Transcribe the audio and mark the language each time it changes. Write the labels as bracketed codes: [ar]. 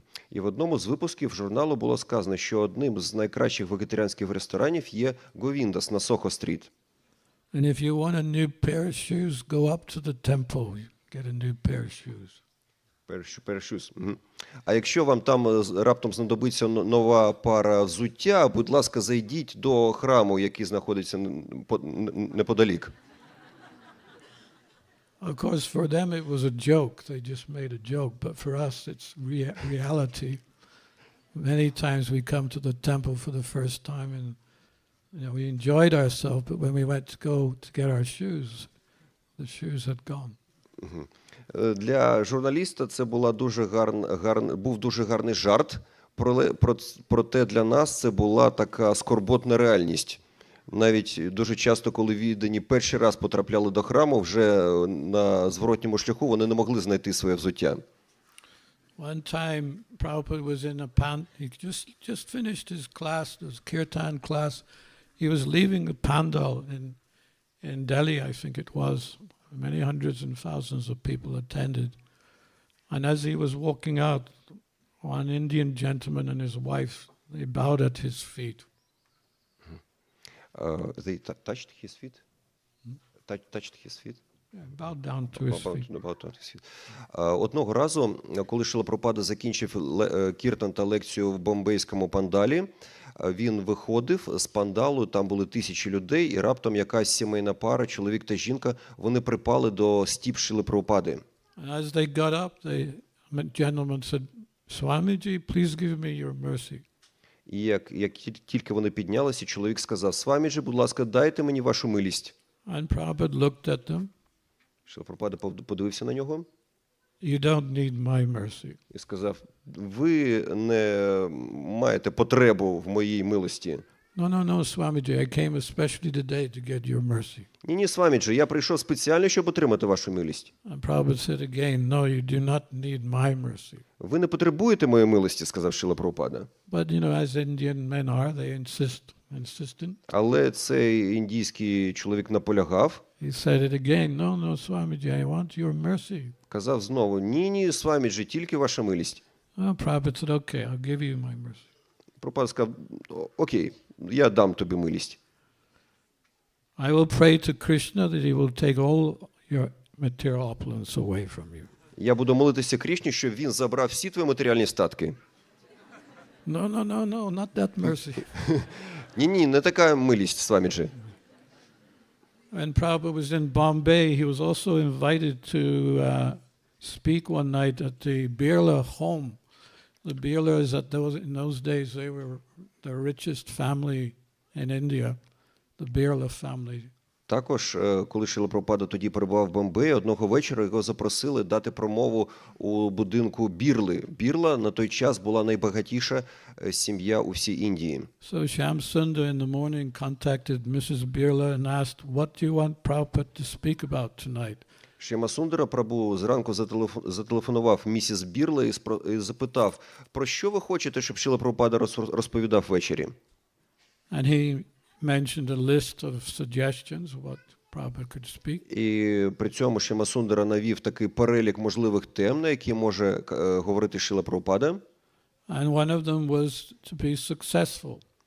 [uk] І в одному з випусків журналу було сказано, що одним з найкращих вегетаріанських ресторанів є Говіндас на Сохо-стріт. [en] And if you want a new pair of shoes, go up to the temple, get a new pair of shoes. Pair of shoes. [uk] А якщо вам там раптом знадобиться нова пара взуття, будь ласка, зайдіть до храму, який знаходиться неподалік. [en] Of course, for them it was a joke. They just made a joke. But for us, it's reality. Many times we come to the temple for the first time and we enjoyed ourselves, but when we went to go to get our shoes, the shoes had gone. [uk] Для журналіста це був дуже гарний жарт, проте для нас це була така скорботна реальність. Навіть дуже часто, коли віддані перший раз потрапляли до храму, вже на зворотньому шляху вони не могли знайти своє взуття. [en] One time, Prabhupada was in he just finished his class, his kirtan class. He was leaving the pandal in Delhi, I think it was. Many hundreds and thousands of people attended. And as he was walking out, one Indian gentleman and his wife, they bowed at his feet. They touched his feet? Touched his feet? Yeah, bowed down to his feet. [uk] Одного разу, коли Шрила Прабхупада закінчив кіртан та лекцію в бомбейському пандалі, він виходив з пандалу, там були тисячі людей, і раптом якась сімейна пара, чоловік та жінка, вони припали до стіп Шрили Прабхупади. [en] And as they got up, the gentleman said, Swamiji, please give me your mercy. [uk] І як тільки вони піднялися, чоловік сказав: Сваміджі, будь ласка, дайте мені вашу милість. [en] And Prabhupada looked at them. [uk] Шрила Прабхупада подивився на нього. [en] You don't need my mercy. [uk] І сказав: ви не маєте потребу в моїй милості. [en] No, Swamiji, I came especially today to get your mercy. [uk] Ні, Сваміджі, я прийшов спеціально, щоб отримати вашу милість. [en] And Prabhupada said again, no, you do not need my mercy. [uk] Ви не потребуєте моєї милості, сказав Шрила Прабхупада. [en] But, as Indian men are, they insistent. [uk] Але цей індійський чоловік наполягав. [en] He said it again, no, Swamiji, I want your mercy. [uk] Казав знову: ні, Сваміджі, тільки ваша милість. [en] Prabhupada said, okay, I'll give you my mercy. [uk] Прабхупада сказав: окей, я дам тобі милість. [en] I will pray to Krishna that he will take all your material opulence away from you. [uk] Я буду молитися Крішні, щоб він забрав всі твої матеріальні статки. [en] No, not that mercy. [uk] Ні, не така милість, Сваміджі. [en] When Prabhupada was in Bombay, he was also invited to speak one night at the Birla home. The Birlas in those days, they were the richest family in India, the Birla family. [uk] Також, коли Шрила Прабхупада тоді перебував в Бомбеї, одного вечора його запросили дати промову у будинку Бірли. Бірла на той час була найбагатіша сім'я у всій Індії. [en] So Shyam Sundar in the morning contacted Mrs. Birla and asked, what do you want Prabhupada to speak about tonight? [uk] Шяма Сундара Прабху зранку зателефонував місіс Бірла і запитав: про що ви хочете, щоб Шрила Прабхупада розповідав ввечері? [en] And he mentioned a list of suggestions what Prabhupada could speak. [uk] І при цьому Шяма Сундара навів такий перелік можливих тем, на які може говорити Шрила Прабхупада. [en] And one of them was to be successful.